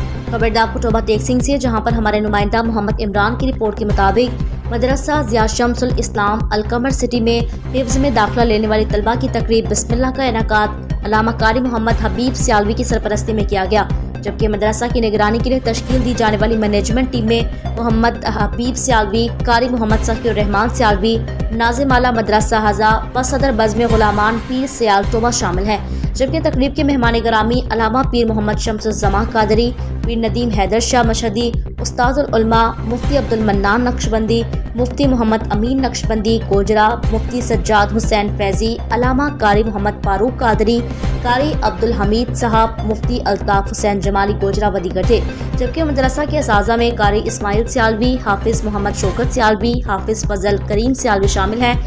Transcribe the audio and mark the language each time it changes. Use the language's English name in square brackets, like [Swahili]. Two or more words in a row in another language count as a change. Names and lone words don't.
[Urdu] خبر داپٹوبہ ٹیک سنگھ سے، جہاں پر ہمارے نمائندہ محمد عمران کی رپورٹ کے مطابق مدرسہ ضیاء شمس الاسلام القمر سٹی میں حفظ میں داخلہ لینے والی طلبہ کی تقریب بسم اللہ کا انعقاد علامہ قاری محمد حبیب سیالوی کی سرپرستی میں کیا گیا، جبکہ مدرسہ کی نگرانی کے لیے تشکیل دی جانے والی [English] management team [Urdu] میں محمد حبیب سیالوی، قاری محمد سخی الرحمان سیالوی، ناظم اعلیٰ مدرسہ ہذا و صدر بزم غلامان پیر سیال ٹوبہ شامل ہیں. جبکہ تقریب کے مہمان گرامی علامہ پیر محمد شمس الزماں قادری، پیر ندیم حیدر شاہ مشہدی، استاذ العلماء مفتی عبد المنان نقشبندی، مفتی محمد امین نقشبندی گوجرہ، مفتی سجاد حسین فیضی، علامہ قاری محمد فاروق قادری، قاری عبد الحمید صاحب، مفتی الطاف حسین جمالی گوجرہ و دیگر تھے. جبکہ مدرسہ کے اساتذہ میں قاری اسماعیل سیالوی، حافظ محمد شوکت سیالوی، حافظ فضل کریم سیالوی شامل ہیں.